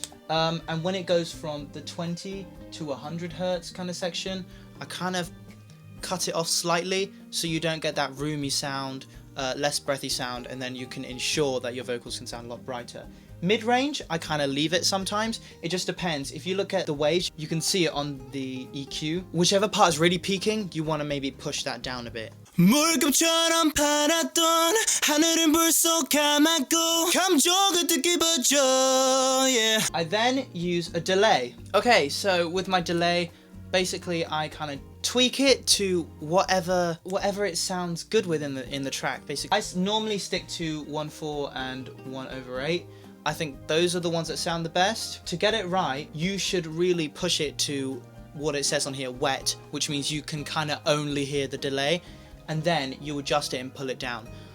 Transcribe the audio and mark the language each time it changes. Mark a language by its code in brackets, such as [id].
[en] And when it goes from the 20 to 100 hertz kind of section, I kind of cut it off slightly so you don't get that roomy sound, less breathy sound, and then you can ensure that your vocals can sound a lot brighter. Mid-range, I kind of leave it sometimes. It just depends. If you look at the waves, you can see it on the EQ. Whichever part is really peaking, you want to maybe push that down a bit. [ko] 물금처럼 팔았던 하늘은 벌써 감았고 감정을 뒤집어져, yeah. [en] I then use a delay. Okay, so with my delay, basically I kind of tweak it to whatever it sounds good with in the track. Basically, I normally stick to 1/4 and 1/8. I think those are the ones that sound the best. To get it right, you should really push it to what it says on here, wet, which means you can kind of only hear the delay, and then you adjust it and pull it down.